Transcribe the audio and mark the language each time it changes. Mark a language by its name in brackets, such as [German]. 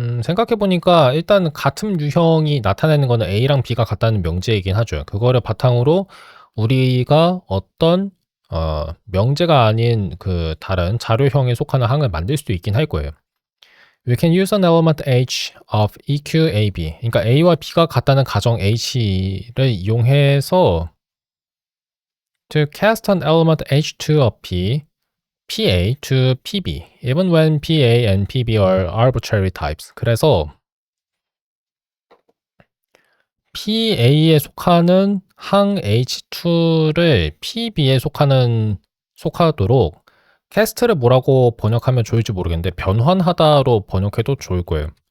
[Korean] 생각해보니까 일단 같은 유형이 나타내는 거는 A랑 B가 같다는 명제이긴 하죠. 그거를 바탕으로 우리가 어떤 명제가 아닌 그 다른 자료형에 속하는 항을 만들 수도 있긴 할 거예요. [English] We can use an element H of EQAB. [Korean] 그러니까 A와 B가 같다는 가정 H를 이용해서 [English] to cast an element H2 of P, PA to PB, even when PA and PB are arbitrary types. [Korean] 그래서 PA에 속하는 항 H2를 PB에 속하도록 캐스트를 뭐라고 번역하면 좋을지 모르겠는데 변환하다로 번역해도 좋을 거예요.